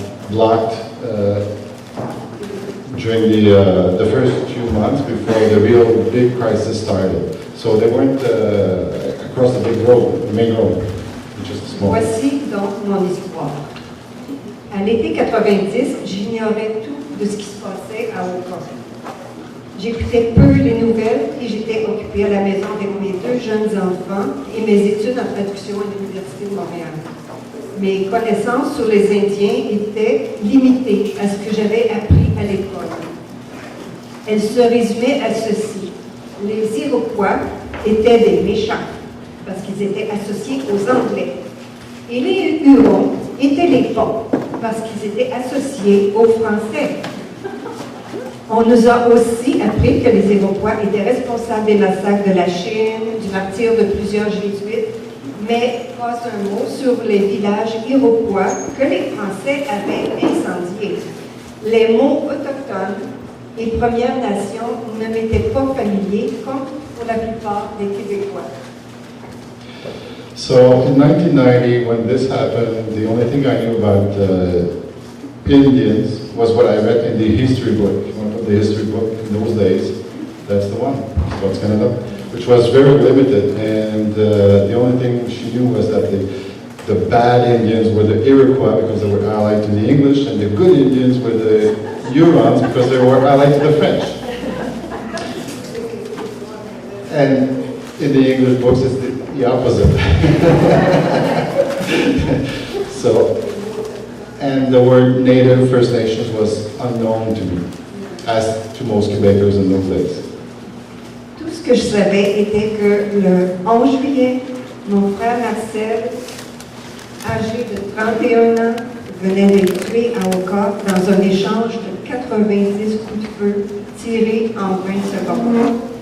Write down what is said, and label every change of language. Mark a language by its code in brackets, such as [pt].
[en] blocked during the first few months before the real big crisis started. So they weren't across the big road, the main road, which is small. [fr] Voici donc mon histoire. À l'été 90, j'ignorais tout de ce qui se passait à Ottawa. J'écoutais peu les nouvelles et j'étais occupée à la maison avec mes 2 jeunes enfants et mes études en traduction à l'Université de Montréal. Mes connaissances sur les Indiens étaient limitées à ce que j'avais appris à l'école. Elles se résumaient à ceci. Les Iroquois étaient des méchants parce qu'ils étaient associés aux Anglais. Et les Hurons étaient les bons parce qu'ils étaient associés aux Français. On nous a aussi appris que les Iroquois étaient responsables des massacres de la Chine, du martyre de plusieurs jésuites, mais pas un mot sur les villages iroquois que les Français avaient incendiés. Les mots autochtones et Premières Nations ne m'étaient pas familiers, comme pour la plupart des Québécois. [en] So in 1990, when this happened, the only thing I knew about Indians was what I read in the history book. You want to put the history book in those days? That's the one, Scots Canada, which was very limited. And the only thing she knew was that the bad Indians were the Iroquois because they were allied to the English, and the good Indians were the Hurons because they were allied to the French. And in the English books, it's the opposite. So, and the word Native First Nations was unknown to me, as to most Quebecers in those days. [fr] Tout ce que je savais était que le 11 juillet, mon frère Marcel, âgé de 31 ans, venait d'être tué à Oka dans un échange de 90 coups de feu tirés en 20 secondes.